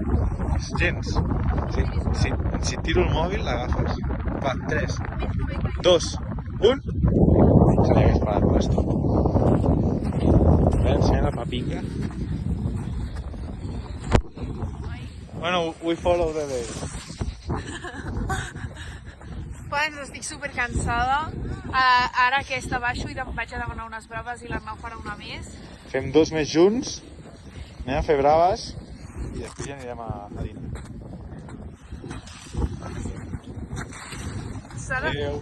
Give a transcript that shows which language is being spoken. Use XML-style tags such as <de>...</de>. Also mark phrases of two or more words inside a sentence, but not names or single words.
<ca>Gens. Si et tiro el mòbil, l'agafes. Va, 3, 2, 1... Se li hagués parat per esto. A veure, ensenya la papinga. Bueno,</ca> <en>we follow the day.</en> <ca>Doncs estic super cansada. Ara aquesta baixo i vaig a demanar unes braves i l'Arnau farà una més. Fem 2 més junts, anem a fer braves i després ja anirem a dinar. Adéu.</ca>